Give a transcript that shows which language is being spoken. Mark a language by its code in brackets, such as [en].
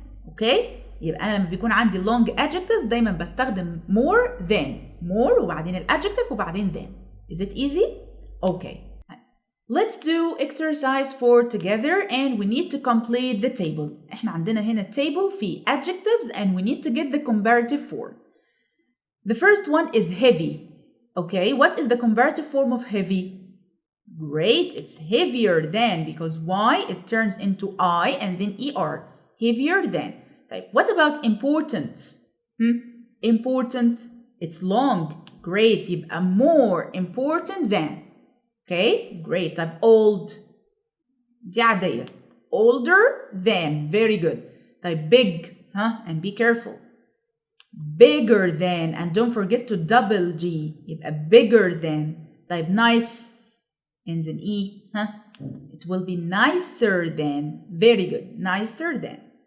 [ar] اوكي يبقى انا لما بيكون عندي long adjectives دايما بستخدم more than. more وبعدين الادجكتيف وبعدين than. [en] Is it easy? Okay. Let's do exercise 4 together and we need to complete the table. احنا عندنا هنا table في adjectives and we need to get the comparative form. The first one is heavy. Okay, what is the comparative form of heavy? Great, it's heavier than because Y it turns into I and then ER. Heavier than. What about important? Important, it's long. Great, يبقى more important than. Okay, great. [ar] طيب old دي عادية. [en] older than. Very good. طيب big and be careful. bigger than and don't forget to double G يبقى bigger than. طيب nice ends in E. It will be nicer than. Very good. Nicer than.